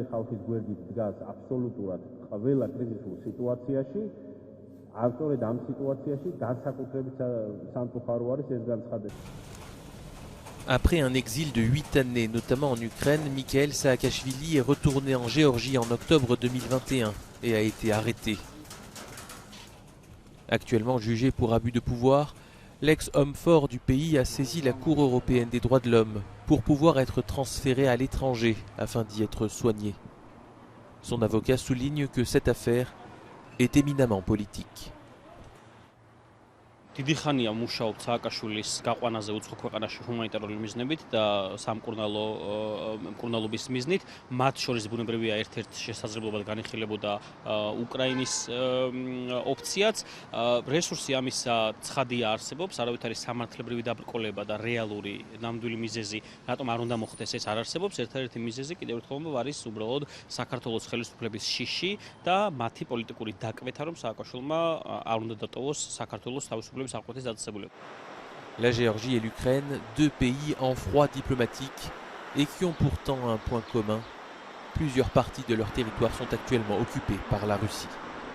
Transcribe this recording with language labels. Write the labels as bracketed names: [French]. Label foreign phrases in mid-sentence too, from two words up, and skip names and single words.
[Georgian] ხალხის გვერდით დგას აბსოლუტურად ყველა კრიზისულ სიტუაციაში, ავტორად ამ სიტუაციაში განსაკუთრებით სამწუხარო არის ეს განცხადება. [French] Après un exil de 8 années, notamment en Ukraine, Mikhail Saakashvili est retourné en Géorgie en octobre 2021 et a été arrêté. Actuellement jugé pour abus de pouvoir, l'ex-homme fort du pays a saisi la Cour européenne des droits de l'homme pour pouvoir être transféré à l'étranger afin d'y être soigné. Son avocat souligne que cette affaire est éminemment politique. [Georgian] დიდი ხანია მუშაობთ სააკაშვილის გაყვანაზე უცხო ქვეყანაში ჰუმანიტარული მიზნებით და სამკურნალობის მიზნით. მათ შორის ბუნებრივია ერთ-ერთ შესაძლებლობად განიხილებოდა უკრაინის ოფციაც. რესურსი ამისა ცხადია არსებობს, არავითარი სამართლებრივი დაბრკოლება და რეალური ნამდვილი მიზეზი რატომ არ უნდა მოხდეს ეს არ არსებობს. ერთადერთი მიზეზი კიდევ ერთხელ არის უბრალოდ საქართველოს ხელისუფლების შიში და მათი პოლიტიკური დაკვეთა, რომ სააკაშვილმა არ უნდა დატოვოს საქართველოს თავისუფლების. [French] La Géorgie et l'Ukraine, deux pays en froid diplomatique et qui ont pourtant un point commun. Plusieurs parties de leur territoire sont actuellement occupées par la Russie.